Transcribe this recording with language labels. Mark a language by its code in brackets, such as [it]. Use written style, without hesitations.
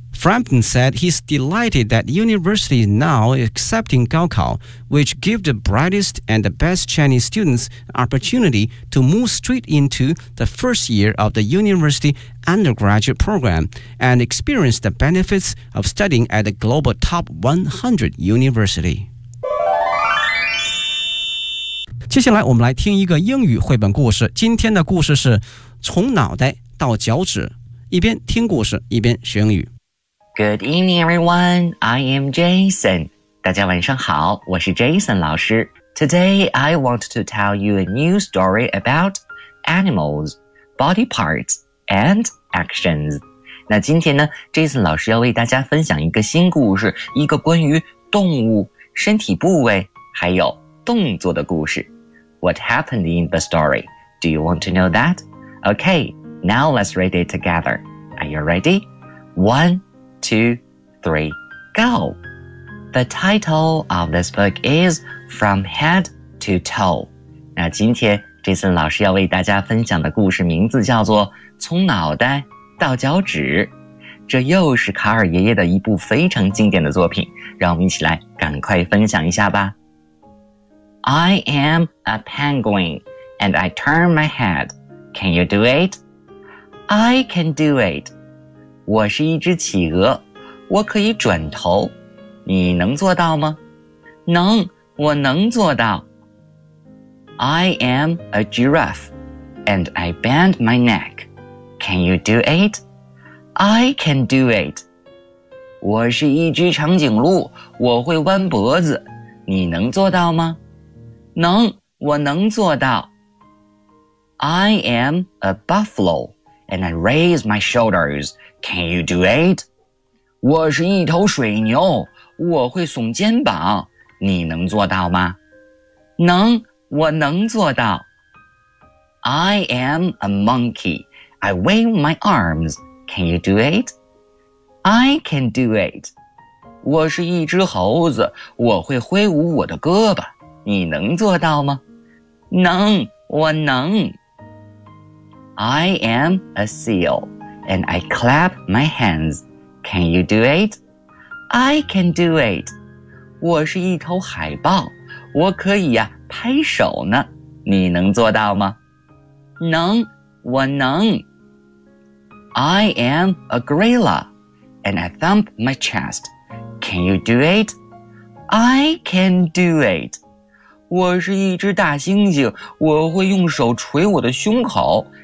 [en] Frampton said he's delighted that the university is now accepting Gaokao, which gives the brightest and the best Chinese students an opportunity to move straight into the first year of the university undergraduate program and experience the benefits of studying at a global top 100 university. [zh] 接下来我们来听一个英语绘本故事，今天的故事是从脑袋到脚趾，一边听故事一边学英语。 [en] Good evening, everyone. I am Jason. [zh] 大家晚上好，我是 Jason 老师。 [en] Today, I want to tell you a new story about animals, body parts, and actions. [zh] 那今天呢 ,Jason 老师要为大家分享一个新故事，一个关于动物、身体部位，还有动作的故事。 [en] What happened in the story? Do you want to know that? Okay, now let's read it together. Are you you're ready. One, two, three, go. The title of this book is From Head to Toe. [zh] 那今天这次老师要为大家分享的故事名字叫做从脑袋到脚趾。这又是卡尔爷爷的一部非常经典的作品，让我们一起来赶快分享一下吧。 [en] I am a penguin, and I turn my head. Can you do it? I can do it. [zh] 我是一只企鹅，我可以转头。你能做到吗？能，我能做到。 [en] I am a giraffe, and I bend my neck. Can you do it? I can do it. [zh] 我是一只长颈鹿，我会弯脖子。你能做到吗？能，我能做到。 [en] I am a buffalo, and I raise my shoulders. Can you do it? [zh] 我是一头水牛，我会耸肩膀。你能做到吗？能，我能做到。 [en] I am a monkey. I wave my arms. Can you do it? I can do it. [zh] 我是一只猴子，我会挥舞我的胳膊。你能做到吗？能，我能。 [en] I am a seal, and I clap my hands. Can you do it? I can do it. [zh] 我是一头海豹，我可以呀、拍手呢。你能做到吗？能，我能。 [en] I am a gorilla, and I thump my chest. Can you do it? I can do it. [zh] 我是一只大猩猩，我会用手捶我的胸口。